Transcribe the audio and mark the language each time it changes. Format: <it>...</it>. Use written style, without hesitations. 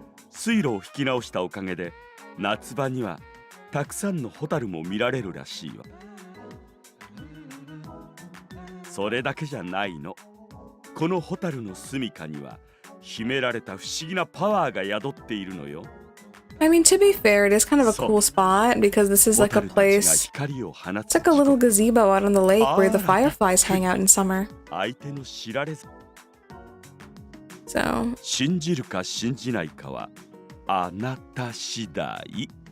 <ja>水路を引き直したおかげで夏場にはたくさんのホタルも見られるらしいわ。それだけじゃないの。このホタルの住処には秘められた不思議なパワーが宿っているのよ。</ja> <en>I mean, to be fair, it is kind of a cool spot because this is like a place. It's like a little gazebo out on the lake where the fireflies hang out in summer.</en> <ja>相手の知られず。</ja> <en>So</en> <ja>信じるか信じないかはあなた次第。</ja>